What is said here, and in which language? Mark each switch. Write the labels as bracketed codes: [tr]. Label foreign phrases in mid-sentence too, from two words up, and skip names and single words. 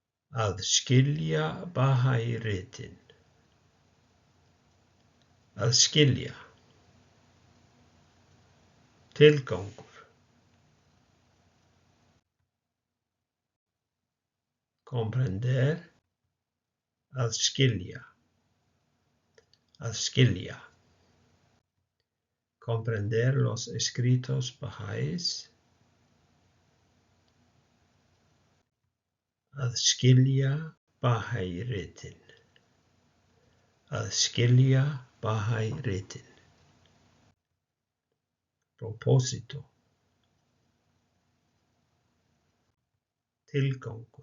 [is] Að skilja Bahá'í-ritin. Að skilja. Tilgangur. [es] Comprender. [is] Að skilja. Að skilja. [es] Comprender los escritos Bahá'ís. [is] Að skilja Bahá'í-ritin. Að skilja Bahá'í-ritin. [es] Propósito. Tilgangur.